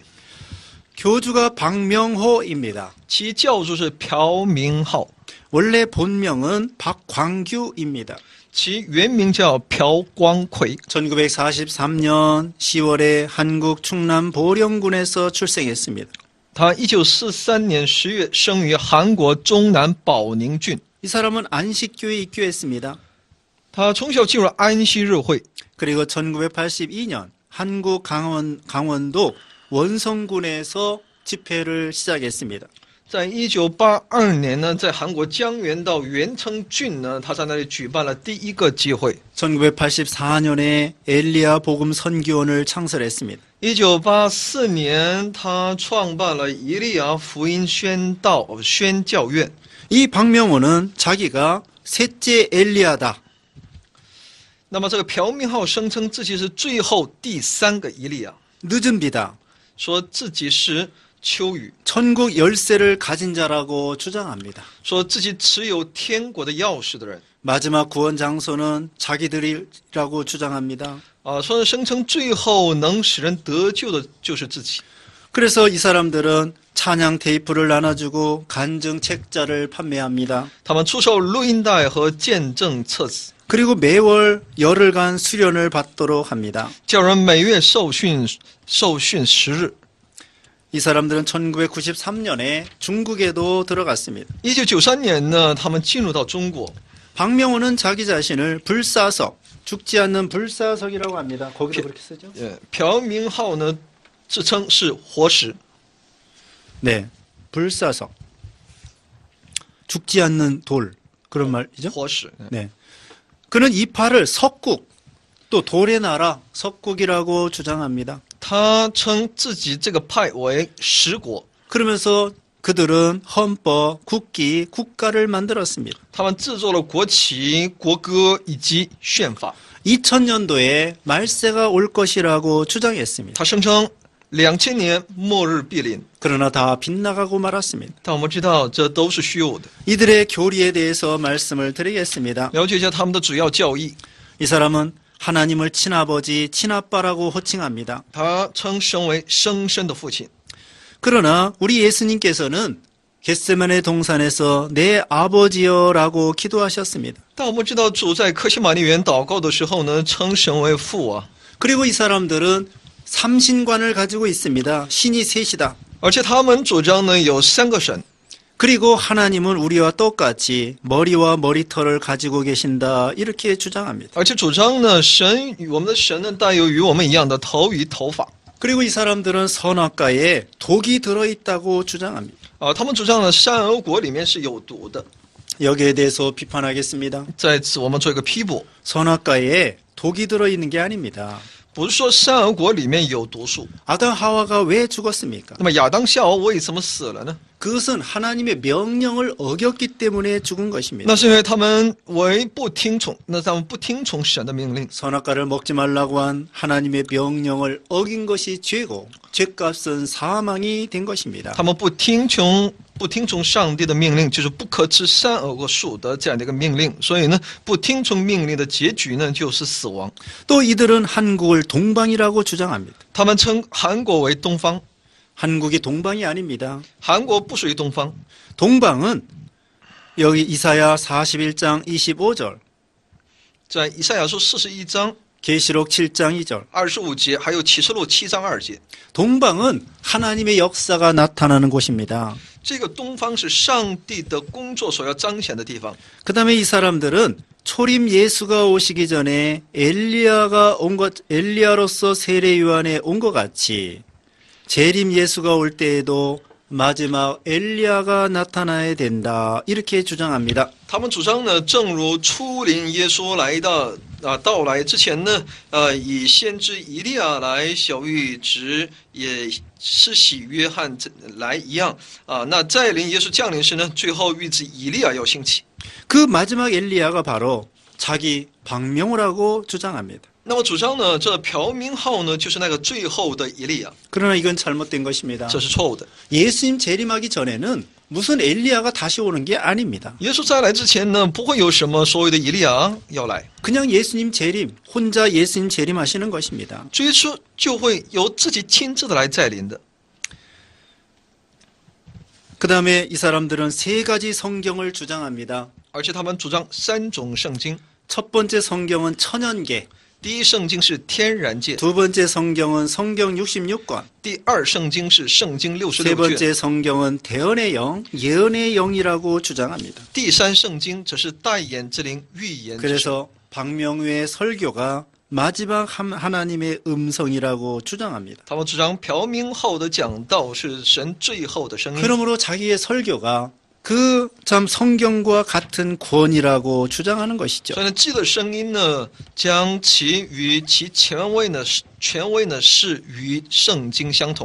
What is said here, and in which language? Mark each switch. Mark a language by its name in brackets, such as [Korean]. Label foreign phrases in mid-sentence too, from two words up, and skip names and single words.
[Korean] 교주가 박명호입니다. [Chinese] 其教主是朴明浩， [Korean] 원래 본명은 박광규입니다. [Chinese] 其原名叫朴光奎。 [Korean] 1943년 10월에 한국 충남 보령군에서 출생했습니다. [Chinese] 他1943年10月生于韩国中南保宁郡。 [Korean] 이 사람은 안식교에 입교했습니다. [Chinese] 他从小进入安息日会， [Korean] 그리고 1982년 한국 강원도 원성군에서 집회를 시작했습니다. [Chinese] 在1982年呢，在韩国江原道元城郡呢，他在那里举办了第一个集会。 [Korean] 1984년에 엘리야 복음 선교원을 창설했습니다. [Chinese] 1984 年，他创办了以利亚福音宣教院。 [Korean] 이 박명호는 자기가 셋째 엘리야다. [Chinese] 那么这个朴明浩声称自己是最后第三个以利亚， [Korean] 늦은 비다. [Chinese] 说自己是秋雨， [Korean] 천국 열쇠를 가진 자라고 주장합니다. [Chinese] 说自己持有天国的钥匙的人。 [Korean] 마지막 구원 장소는 자기들이라고 주장합니다. [Chinese] 说声称最后能使人得救的就是自己。 [Korean] 그래서 이 사람들은 찬양 테이프를 나눠주고 간증 책자를 판매합니다. [Chinese] 他们出售录音带和见证册子， [Korean] 그리고 매월 열흘간 수련을 받도록 합니다. [Chinese] 叫人每月受训10日。 [Korean] 이 사람들은 1993년에 중국에도 들어갔습니다. [Chinese] 1993 年呢，他们进入到中国。 [Korean] 박명호는 자기 자신을 불사석, 죽지 않는 불사석이라고 합니다. 거기도 그렇게 쓰죠? [Chinese] 朴明浩呢，自称是活石。 [Korean] 네, 불사석. 죽지 않는 돌, 그런 말이죠? [Chinese] 活石。 [Korean] 네. 그는 이 팔을 석국, 또 돌의 나라, 석국이라고 주장합니다. [Chinese] 他称自己这个派为十国， [Korean] 그러면서 그들은 헌법, 국기, 국가를 만들었습니다. [Chinese] 他们制作了国旗、国歌以及宪法。 [Korean] 2000년도에 말세가 올 것이라고 주장했습니다. [Chinese] 他声称2000年末日必临， [Korean] 그러나 다 빗나가고 말았습니다. [Chinese] 但我们知道这都是虚无的。 [Korean] 이들의 교리에 대해서 말씀을 드리겠습니다. [Chinese] 了解一下他们的主要教义。 [Korean] 이 사람은 하나님을 친아버지, 친아빠라고 호칭합니다. [Chinese] 他称神为生身的父亲。 [Korean] 그러나 우리 예수님께서는 겟세마네 동산에서 내 아버지여라고 기도하셨습니다. [Chinese] 但我们知道主在客西马尼园祷告的时候呢，称神为父啊。 [Korean] 그리고 이 사람들은 삼신관을 가지고 있습니다. 신이 셋이다. [Chinese] 而且他们主张呢有三个神， [Korean] 그리고 하나님은 우리와 똑같이 머리와 머리털을 가지고 계신다. 이렇게 주장합니다. [Chinese] 而且主张呢我们的神呢带有与我们一样的头与头发。 [Korean] 그리고 이 사람들은 선악과에 독이 들어있다고 주장합니다. [Chinese] 他们主张呢善恶果里面是有毒的。 [Korean] 여기에 대해서 비판하겠습니다. [Chinese] 在此我们做一个批驳， [Korean] 선악과에 독이 들어있는 게 아닙니다. [Chinese] 不是说善恶果里面有毒素。 [Korean] 아담 하와가 왜 죽었습니까? [Chinese] 那么亚当夏娃为什么死了呢？ [Korean] 그것은 하나님의 명령을 어겼기 때문에 죽은 것입니다. [Chinese] 那是因为他们不听从神的命令。 [Korean] 선악과를 먹지 말라고 한 하나님의 명령을 어긴 것이 죄고 죄값은 사망이 된 것입니다. [Chinese] 他们不听从不听从上帝的命令，就是不可吃善恶树的这样的一个命令。所以呢，不听从命令的结局呢，就是死亡。 [Korean] 또 이들은 한국을 동방이라고 주장합니다. [Chinese] 他们称韩国为东方， [Korean] 한국이 동방이 아닙니다. [Chinese] 韩国不属于东方。 [Korean] 동방은 여기 이사야 41장 25절, [Chinese] 在以赛亚书41章 [Korean] 계시록 7장 2절. [Chinese] 25 节，还有启示录7章2节， [Korean] 동방은 하나님의 역사가 나타나는 곳입니다. [Chinese] 这个东方是上帝的工作所要彰显的地方。 [Korean] 그 다음에 이 사람들은 초림 예수가 오시기 전에 엘리야로서 세례 요한에 온 것 같이 재림 예수가 올 때에도 마지막 엘리야가 나타나야 된다, 이렇게 주장합니다. [Chinese] 他们主张呢，正如初临耶稣到来之前呢，以先知以利亚来小谕职，也施洗约翰来一样那再临耶稣降临时呢，最后预知以利亚要兴起。 [Korean] 그 마지막 엘리야가 바로 자기 박명호라고 주장합니다. [Chinese] 那么主张呢，这朴明浩呢，就是那个最后的以利亚， [Korean] 그러나 이건 잘못된 것입니다. [Chinese] 这是错误的。 [Korean] 예수님 재림하기 전에는 무슨 엘리야가 다시 오는 게 아닙니다. [Chinese] 耶稣再来之前呢，不会有什么所谓的以利亚要来， [Korean] 그냥 예수님 재림, 혼자 예수님 재림하시는 것입니다. [Chinese] 耶稣就会由自己亲自的来再临的。 [Korean] 그 다음에 이 사람들은 세 가지 성경을 주장합니다. [Chinese] 而且他们主张3种圣经， [Korean] 첫 번째 성경은 천연계, [Chinese] 第一圣经是天然界， [Korean] 두 번째 성경은 성경 66권, [Chinese] 第二圣经是圣经 [Korean] 세 [Chinese] 66卷， [Korean] 번째 성경은 대언의 영, 예언의 영이라고 주장합니다. [Chinese] 第三圣经则是代言之灵、预言之神。 [Korean] 그래서 박명우의 설교가 마지막 하나님의 음성이라고 주장합니다. [Chinese] 他们主张朴明浩的讲道是神最后的声音， [Korean] 그러므로 자기의 설교가 그 참 성경과 같은 권위라고 주장하는 것이죠. [Chinese] 所以呢，记的声音呢，将其与其权威呢是与圣经相同。